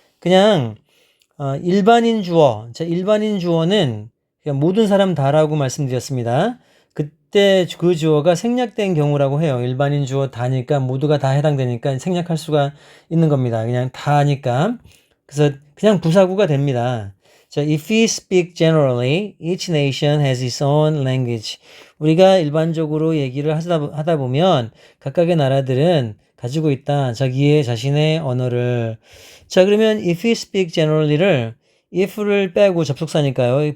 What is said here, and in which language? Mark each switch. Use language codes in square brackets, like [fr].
[ko] 그냥 일반인 주어. 자, 일반인 주어는 그냥 모든 사람 다라고 말씀드렸습니다. 그때 그 주어가 생략된 경우라고 해요. 일반인 주어 다니까 모두가 다 해당되니까 생략할 수가 있는 겁니다. 그냥 다니까. 그래서 그냥 부사구가 됩니다. [en] 자, if we speak generally, each nation has its own language. [ko] 우리가 일반적으로 얘기를 하다 보면 각각의 나라들은 가지고 있다. 자신의 언어를. 자, 그러면 [en] if we speak generally [ko] 를 if를 빼고 접속사니까요.